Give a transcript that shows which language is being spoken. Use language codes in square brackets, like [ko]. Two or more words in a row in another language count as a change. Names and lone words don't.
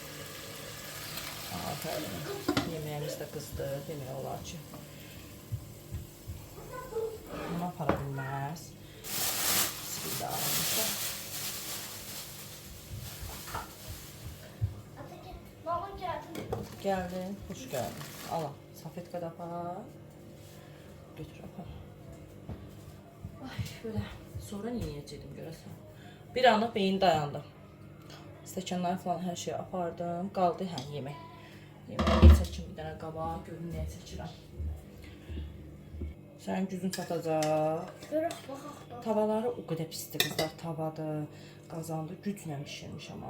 [tr] Aferin. Yemeğimiz de kızdı, [az] demək olar ki. Bunu apara bilməz. Bismillahirrahmanirrahim. [tr] Mama geldi. Geldin, hoş geldin. [az] Al, safetka da apar. Götür apar. Ay, böyle Sonra niyə yeyəcəkdim görəsən? Bir anlıq beyin dayandı. Stəkanları falan hər şeyi apardım. Qaldı hə yemək. Yeməyə çəkim bir dənə qaba, görün nəyə çəkirəm. Sənin gücün çatacaq. Görək baxaq da. Tavaları o qədər pisdir qızlar. Tavadır, qazandı, güclə bişirmiş amma.